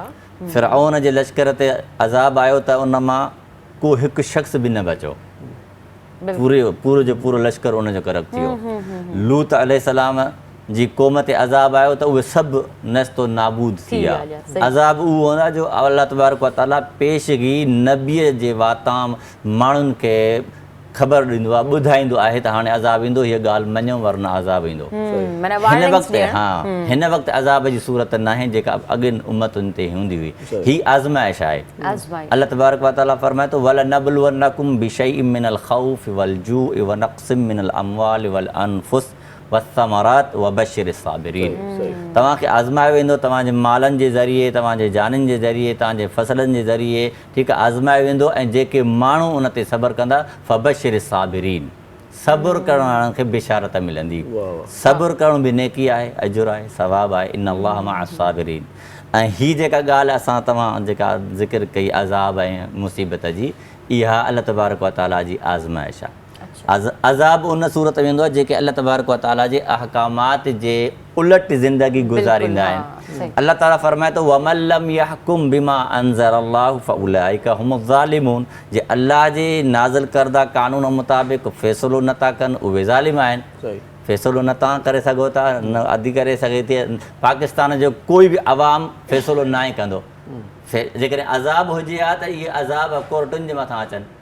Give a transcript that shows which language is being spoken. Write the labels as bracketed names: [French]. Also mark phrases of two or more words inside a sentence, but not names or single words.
[Sindhi] फ़िरऔन जे लश्कर ते अज़ाब आयो त उन मां को हिकु शख़्स बि न बचो, पूरो जो पूरो लश्कर उनजो करक थी वियो। लूत अलैहिस्सलाम जी क़ौम ते अज़ाब आयो त उहे सभु नस्तो नाबूद थी विया। अज़ाब उहो हूंदा जो अल्लाह [Arabic] تبارك و تعالى [Sindhi] पेशगी नबीअ जे वाताम माण्हुनि खे ख़बर ॾींदो आहे, ॿुधाईंदो आहे त हाणे अज़ाब ईंदो, हीअ ॻाल्हि मञो वरना अज़ाब ईंदो। हिन वक़्तु हिन वक़्तु अज़ाब जी सूरत न आहे जेका अॻिन उम्मतुनि ते हूंदी हुई। हीअ आज़माइश आहे। [Arabic] अल्लाह تبارك و تعالى [Sindhi] फरमाए थो [Arabic] ولنبلونكم بشيء من الخوف و الجوع و نقص من الأموال و الأنفس والثمرات وبشر الصابرين. [Sindhi] तव्हांखे आज़मायो वेंदो, तव्हांजे मालनि जे ज़रिए, तव्हांजे जाननि जे ज़रिए, तव्हांजे फसलनि जे ज़रिए, ठीकु आहे, आज़मायो वेंदो। ऐं जेके माण्हू उन ते सब्र कंदा [Arabic] فبشر الصابرين, [Sindhi] सब्र करण वारनि खे बिशारत मिलंदी। सब्र करणु बि नेकी आहे, अजुर आहे, सवाबु आहे। [Arabic] إن الله مع الصابرين. [Sindhi] ऐं हीअ जेका ॻाल्हि असां तव्हां जेका ज़िक्र कई अज़ाब ऐं मुसीबत जी, इहा अल्लाह [Arabic] تبارك و تعالى [Sindhi] जी आज़माइश आहे। अज़ाब उन सूरत में वेंदो आहे जेके अल्लाह [Arabic] تبارك و تعالى [Sindhi] जे अहकामात जे उलट ज़िंदगी गुज़ारींदा आहिनि। अल्लाह ताला फरमाए थो [Arabic] ومن لم يحكم بما أنزل الله فأولئك هم الظالمون. [Sindhi] जे अल्लाह जे नाज़िल करदा कानून मुताबिक़ फ़ैसिलो नथा कनि उहे ज़ालिम आहिनि। फ़ैसिलो न तव्हां करे सघो था, न अदी करे सघे थी। पाकिस्तान जो कोई बि अवाम फ़ैसिलो न ई कंदो। जेकॾहिं अज़ाब हुजे हा त इहे अज़ाब कोर्टुनि जे मथां अचनि।